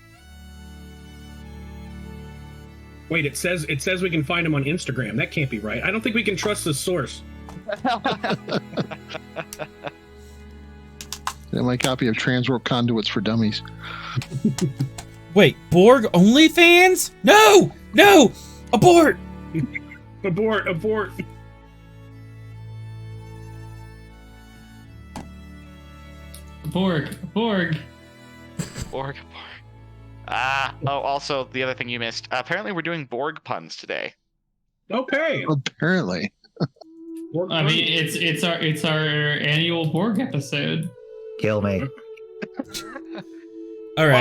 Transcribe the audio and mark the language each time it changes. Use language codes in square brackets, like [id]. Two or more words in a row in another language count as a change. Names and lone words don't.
[en] Wait, it says we can find them on Instagram. That can't be right. I don't think we can trust the source. And my copy of Transport Conduits for Dummies. Wait, Borg OnlyFans? No! Abort! Abort. Borg. Borg. Also, the other thing you missed. Apparently, we're doing Borg puns today. Okay. Apparently. I mean, it's our annual Borg episode. Kill me. All right.